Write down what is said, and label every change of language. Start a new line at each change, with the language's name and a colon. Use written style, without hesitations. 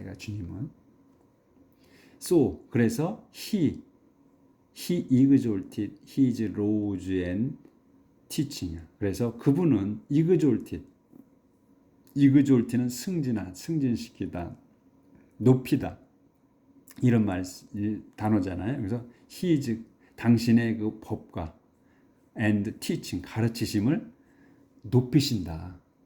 Korean: 이가 주님은.
English: So,
Korean: 그래서
English: he exalted his laws and teaching.
Korean: 그래서 그분은 exalted는 승진시키다, 높이다. 이런 단어잖아요. 그래서 he 당신의 그 법과
English: and teaching,
Korean: 가르치심을 높이신다.